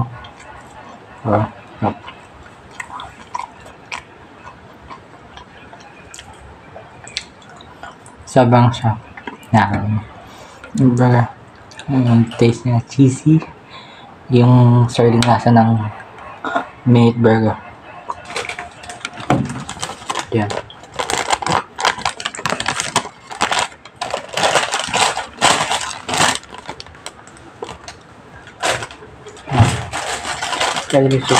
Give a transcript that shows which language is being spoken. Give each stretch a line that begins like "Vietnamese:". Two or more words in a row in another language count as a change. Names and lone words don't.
Vietnamese: Rồi, nhập.
Filipino: Sabang siya. Yan. Diba, yung taste niya cheesy. Yung sardine lasa ng minute burger.
English: Yan. Celery soup.